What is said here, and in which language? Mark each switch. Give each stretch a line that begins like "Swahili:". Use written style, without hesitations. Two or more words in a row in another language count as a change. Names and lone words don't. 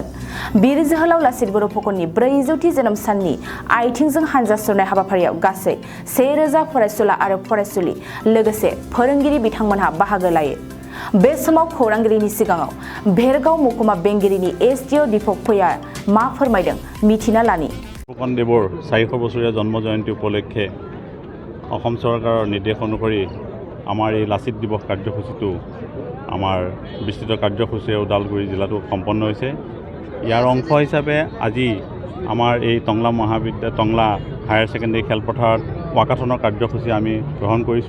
Bodo: बीर जोहोलाव लासित बर' फुकननि 400थि जोनोम साननि आइथिंजों हानजा सुरनाय हाबाफारियाव गासै 1000 फरायसुला आरो फरायसुलि लोगोसे फोरोंगिरि बिथांमोनहा बाहागो लायो। बे समाव खौरांगिरिनि सिगाङाव भेरगाव मुकुमा बेंगिरिनि एसडिअ दीपक भुइया मा फोरमायदों मिथिना लानि।
Assamese: ফুকনদেৱৰ 400 বছৰীয়া জন্ম জয়ন্তী উপলক্ষে অসম চৰকাৰৰ নিৰ্দেশ অনুসৰি আমাৰ এই লাচিত দিৱস কাৰ্যসূচীটো আমাৰ বিস্তৃত কাৰ্যসূচীৰে ওদালগুৰি জিলাটো সম্পন্ন হৈছে। ইয়াৰ অংশ হিচাপে আজি আমাৰ এই টংলা টংলা হায়াৰ ছেকেণ্ডেৰী খেলপথাৰত ৱাকাথনৰ কাৰ্যসূচী আমি গ্ৰহণ কৰিছোঁ।